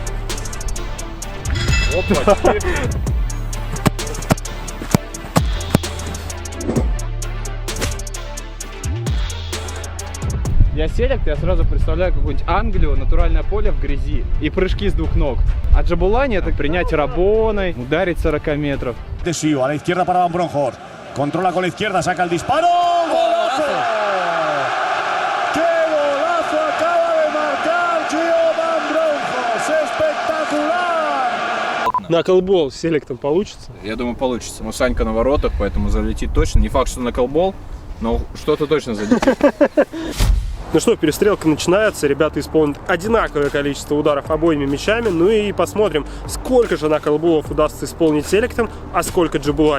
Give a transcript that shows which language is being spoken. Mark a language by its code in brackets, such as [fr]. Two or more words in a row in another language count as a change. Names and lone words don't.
[ru] Опа, Я селект, я сразу представляю какую-нибудь Англию, натуральное поле в грязи и прыжки с двух ног. А джебулани это принять рабоной, ударить 40 метров. [es] A la izquierda para Van Bronkhorst. Controla con la izquierda, saca el disparo. ¡Golazo! ¡Qué golazo acaba de marcar Gio Van Bronkhorst! ¡Espectacular! [ru] На колбол с селектом получится? Я думаю, получится. Ну, Санька на воротах, поэтому залетит точно. Не факт, что на колбол, но что-то точно залетит. Ну что, перестрелка начинается, ребята исполнят одинаковое количество ударов обоими мячами, ну и посмотрим, сколько же наклболов удастся исполнить селектом, а сколько джебулани.